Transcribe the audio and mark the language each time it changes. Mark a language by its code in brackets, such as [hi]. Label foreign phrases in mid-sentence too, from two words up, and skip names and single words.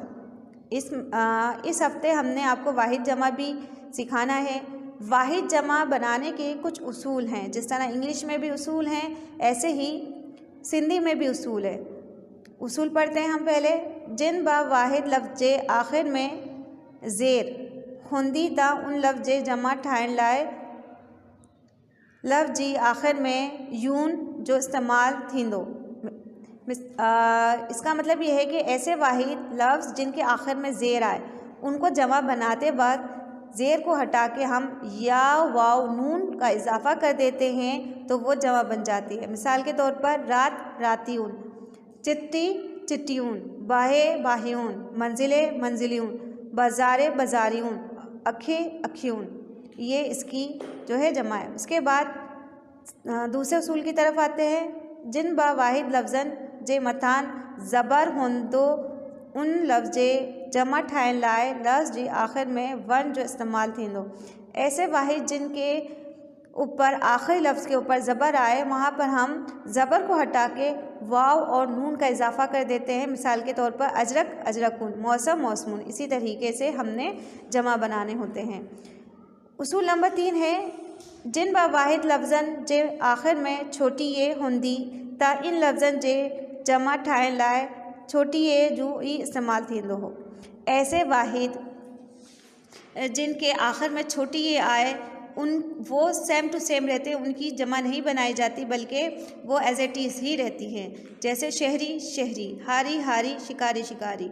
[ur] اس ہفتے ہم نے آپ کو واحد جمع بھی سکھانا ہے. واحد جمع بنانے کے کچھ اصول ہیں، جس طرح انگلش میں بھی اصول ہیں ایسے ہی سندھی میں بھی اصول ہے. اصول پڑھتے ہیں ہم پہلے. [sd] जिन बा वाहिद लफ्ज़े आखिर में ज़ेर हुंदी ता उन लफ्ज़े जमा ठाहिण लाइ लफ्ज़ जी आखिर में यून जो इस्तेमाल थींदो। [ur] اس کا مطلب یہ ہے کہ ایسے واحد لفظ جن کے آخر میں زیر آئے ان کو جمع بناتے وقت زیر کو ہٹا کے ہم یا واؤ نون کا اضافہ کر دیتے ہیں تو وہ جمع بن جاتی ہے. مثال کے طور پر [sd] रात रातियून, चिट्टी चिट्टियून, बाहे बाहियून, मंजिले मंजिलियून, बाज़ारे बाज़ारियून, अखे अखियून, [ur] یہ اس کی جو ہے جمع ہے. اس کے بعد دوسرے اصول کی طرف آتے ہیں. [sd] जिन बा वाहिद लफ्ज़न जे मथान ज़बर होंदो उन लफ्ज़े जमा ठाहिण लाइ लफ्ज़ जी आखिर में वन जो इस्तेमाल थींदो। [ur] ایسے واحد جن کے اوپر آخری لفظ کے اوپر زبر آئے وہاں پر ہم زبر کو ہٹا کے واؤ اور نون کا اضافہ کر دیتے ہیں. مثال کے طور پر [sd] अजरक अजरकुन, मौसम मौसमून। [ur] اسی طریقے سے ہم نے جمع بنانے ہوتے ہیں. اصول نمبر 3 ہے [sd] जिन बा वाहिद लफ्ज़न जे आखिर में छोटी ये हुंदी ता इन लफ्ज़न जे जमा ठाहिण लाइ छोटी ये जो ई इस्तेमाल थींदो हो। [ur] ایسے واحد جن کے آخر میں چھوٹی یے آئے وہ [en] same to same [ur] رہتے ہیں، ان کی جمع نہیں بنائی جاتی بلکہ وہ [en] as it is [ur] ہی رہتی ہیں. جیسے شہری شہری، ہاری ہاری، شکاری شکاری.